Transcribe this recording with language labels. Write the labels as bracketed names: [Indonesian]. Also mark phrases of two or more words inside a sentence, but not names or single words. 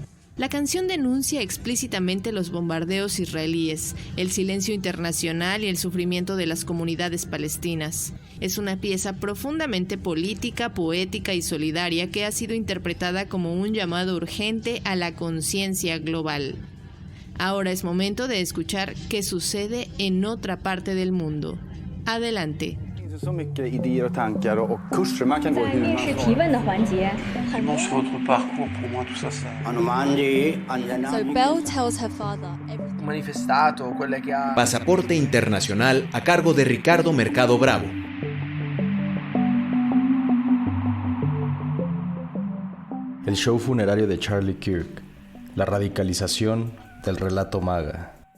[Spanish] La canción denuncia explícitamente los bombardeos israelíes, el silencio internacional y el sufrimiento de las comunidades palestinas. Es una pieza profundamente política, poética y solidaria que ha sido interpretada como un llamado urgente a la conciencia global. Ahora es momento de escuchar qué sucede en otra parte del mundo. Adelante. [Swedish] Så mycket idéer och tankar och kurser man kan gå hur man [English] So Belle tells her father [Spanish] Pasaporte Internacional a cargo de Ricardo Mercado Bravo. El show funerario de Charlie Kirk, la radicalización del relato maga.